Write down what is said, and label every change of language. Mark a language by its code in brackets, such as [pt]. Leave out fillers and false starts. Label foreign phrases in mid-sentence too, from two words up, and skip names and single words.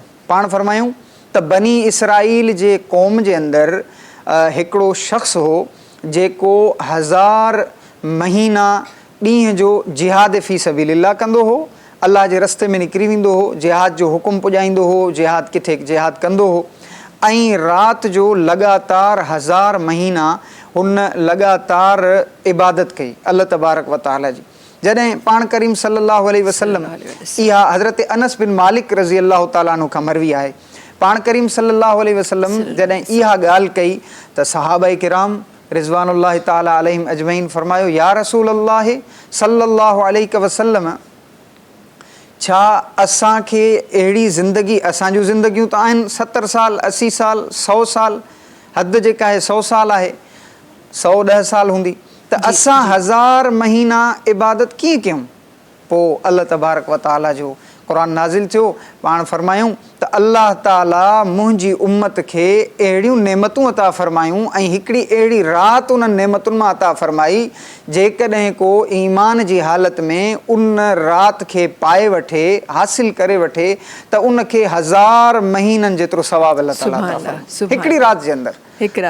[sd] पाण फरमायूं त बनी इसराईल जे क़ौम जे अंदरि हिकिड़ो शख़्स हो जेको 1000 महीना ॾींहं जो [ar] جهاد في سبيل الله [sd] कंदो हो अलाह जे रस्ते में निकिरी वेंदो हो, जिहाद जो हुकुम पुॼाईंदो हो, जिहाद किथे जिहाद कंदो हो, ऐं राति जो लगातार 1000 महीना हुन लगातार इबादत कई अल्लाह [ar] تبارك وتعالى [sd] जी। जॾहिं पाण करीम [ar] صلى الله عليه وسلم, [sd] इहा हज़रत अनस बिन मालिक [ar] رضي الله تعالى عنه [sd] खां मरवी आहे, पाण करीम [ar] صلى الله عليه وسلم [sd] जॾहिं इहा ॻाल्हि कई त सहाबाए किराम [ar] رضوان الله تعالى عليهم أجمعين [sd] फरमायो, [ar] يا رسول الله صلى الله عليه وسلم, [sd] छा असांखे अहिड़ी ज़िंदगी, असां जूं ज़िंदगियूं त आहिनि 70 साल 80 साल 100 साल, हद जेका आहे 100 साल आहे, 110 साल हूंदी, त असां 1000 महीना इबादत कीअं कयूं? पोइ अल्लाह [ar] تبارك وتعالى [sd] जो क़ुर नाज़िल थियो, पाण फरमायूं त अल्लाह ताला मुंहिंजी उम्मत खे अहिड़ियूं नेमतूं अता फ़रमायूं ऐं हिकिड़ी अहिड़ी राति उन्हनि नेमतुनि मां अता फ़रमाई, जेकॾहिं को ईमान जी हालत में उन राति खे पाए वठे, हासिल करे वठे, त उनखे 1000 महीननि जेतिरो सवाबु अल्लाह ताला अता फ़रमाए हिकिड़ी राति जे अंदरि।